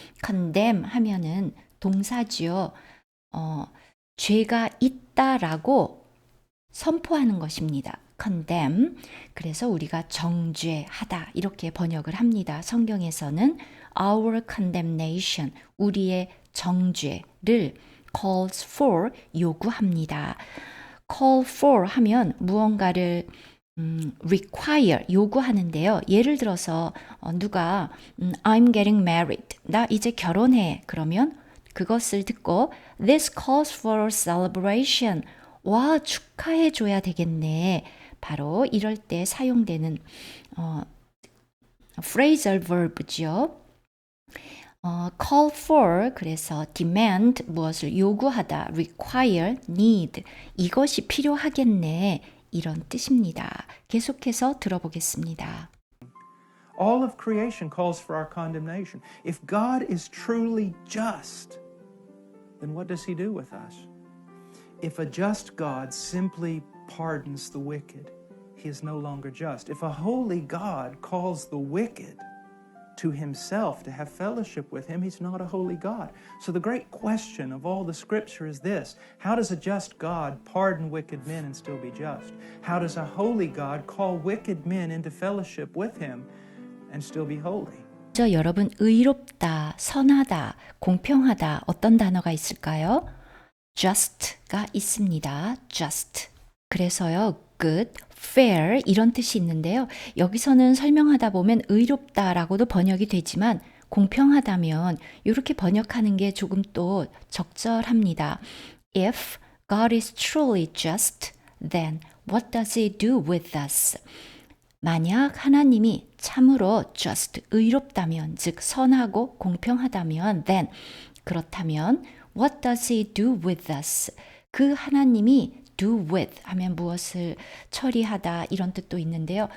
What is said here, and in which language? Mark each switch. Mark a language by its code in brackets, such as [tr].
[ko] condemn 하면은 동사지요. 죄가 있다라고 선포하는 것입니다. condemn. 그래서 우리가 정죄하다 이렇게 번역을 합니다. 성경에서는 our condemnation, 우리의 정죄를 calls for, 요구합니다. call for 하면 무언가를 require, 요구하는데요. 예를 들어서 누가 [en] I'm getting married, [ko] 나 이제 결혼해. 그러면 그것을 듣고 [en] This calls for celebration. [ko] 와, 축하해 줘야 되겠네. 바로 이럴 때 사용되는 phrasal verb죠. call for, 그래서 demand, 무엇을 요구하다, require, need, 이것이 필요하겠네. 이런 뜻입니다. 계속해서 들어보겠습니다. [en] All of creation calls for our condemnation. If God is truly just, then what does he do with us? If a just God simply pardons the wicked, he is no longer just. If a holy God calls the wicked to himself to have fellowship with him, he's not a holy God. So the great question of all the scripture is this: how does a just God pardon wicked men and still be just? How does a holy God call wicked men into fellowship with him and still be holy? [ko] 여러분, 의롭다, 선하다, 공평하다, 어떤 단어가 있을까요? just가 있습니다. just. 그래서요, good, fair 이런 뜻이 있는데요. 여기서는 설명하다 보면 의롭다라고도 번역이 되지만 공평하다면 이렇게 번역하는 게 조금 또 적절합니다. If [en] God is truly just, then what does he do with us? [ko] 만약 하나님이 참으로 just, 의롭다면, 즉 선하고 공평하다면, then 그렇다면 [en] what does he do with us? [ko] 그 하나님이 do with 하면 무엇을 처리하다 이런 뜻도 있는데요.